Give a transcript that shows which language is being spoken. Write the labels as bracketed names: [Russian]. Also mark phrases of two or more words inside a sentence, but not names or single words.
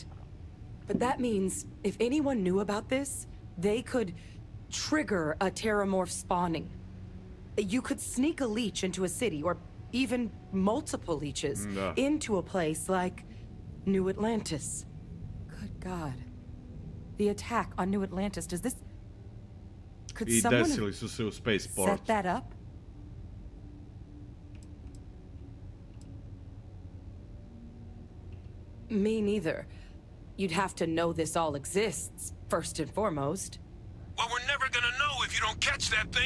[English] But that means if anyone knew about this, they could trigger a terramorph spawning. You could sneak a leech into a city, or even multiple leeches, into a place like New Atlantis. Good God. The attack on New Atlantis, does this... Could I someone [Serbian] desili su se u spaceport. [English] set that up? Me neither. You'd have to know this all exists, first and foremost. Well, we're never gonna know if you don't catch that thing.